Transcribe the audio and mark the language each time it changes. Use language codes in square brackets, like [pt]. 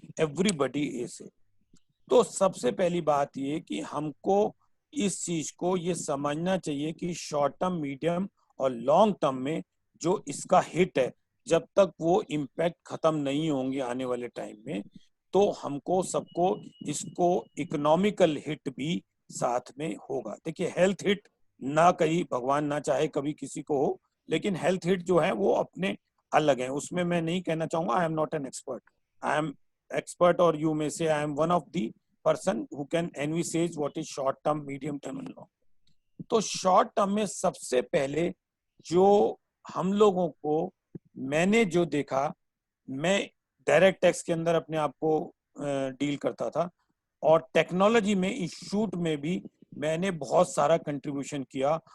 [en] Everybody is hit. [hi] तो सबसे पहली बात ये कि हमको इस चीज को ये समझना चाहिए कि शॉर्ट टर्म, मीडियम और लॉन्ग टर्म में जो इसका हिट है, जब तक वो इम्पैक्ट खत्म नहीं होंगे आने वाले टाइम में, तो हमको सबको इसको इकोनॉमिकल हिट भी साथ में होगा. देखिए, हेल्थ हिट ना कहीं भगवान ना चाहे कभी किसी को हो, लेकिन हेल्थ हिट जो है वो अपने अलग है. उसमें मैं नहीं कहना चाहूंगा, [en] I am not an expert. I am expert, or you may say I am one of the person who can envisage what is short term, medium term and long. [hi] तो शॉर्ट टर्म में सबसे पहले जो हम लोगों को, मैंने जो देखा, मैं डायरेक्ट टैक्स के अंदर अपने आप को डील करता था, और टेक्नोलॉजी में, इस शूट में भी मैंने बहुत सारा कंट्रीब्यूशन किया.